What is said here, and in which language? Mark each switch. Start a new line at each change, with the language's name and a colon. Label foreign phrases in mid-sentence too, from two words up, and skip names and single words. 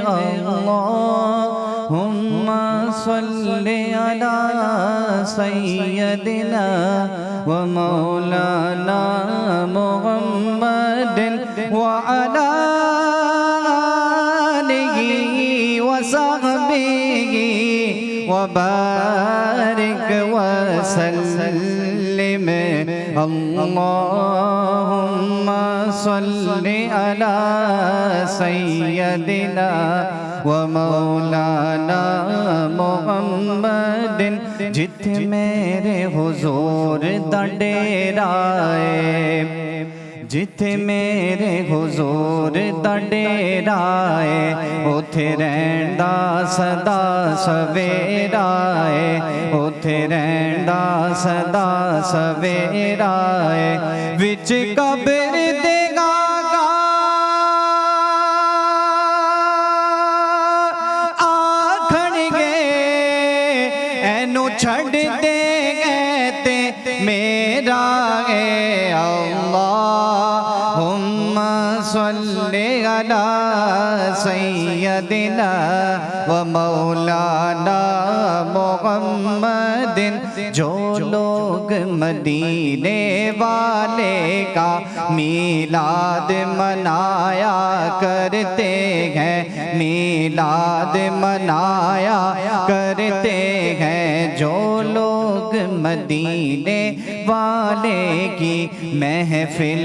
Arabic: اللهم صل على سيدنا و مولانا محمد و على آله و صحبه وبارك وسلم. اللهم صل على سيدنا و مولانا محمد.
Punjabi: جتھے میرے حضور دا ڈیرا ہے، جتھے میرے حضور دا ڈیرا ہے، اوتھے رہندا سدا سویرا ہے، اوتھے رہندا سدا سویرا ہے. وچ قبر دے گاگا آکھنگے اینوں چھڈ دے تے میرا ہے.
Arabic: اللهم صل على سيدنا و مولانا محمد.
Urdu: جو لوگ مدینے والے کا میلاد منایا کرتے ہیں، میلاد منایا کرتے ہیں، جو لوگ مدینے والے کی محفل